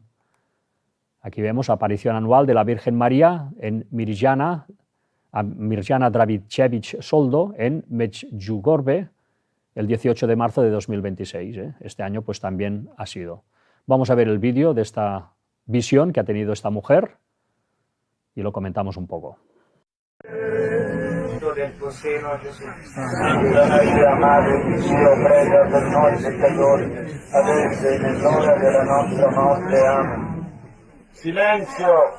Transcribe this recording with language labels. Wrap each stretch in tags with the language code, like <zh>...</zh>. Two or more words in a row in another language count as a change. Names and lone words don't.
<es>Aquí vemos aparición anual de la Virgen María en Mirjana Dragishevich Soldo en Medjugorje, el 18 de marzo de 2026. Este año pues también ha sido. Vamos a ver el vídeo de esta visión que ha tenido esta mujer y lo comentamos un poco.</es> <it>Del tuo seno, Gesù. Santa Maria, Madre di Dio, prega per noi peccatori, adesso e nell'ora della nostra morte. Amen. Silenzio!</it>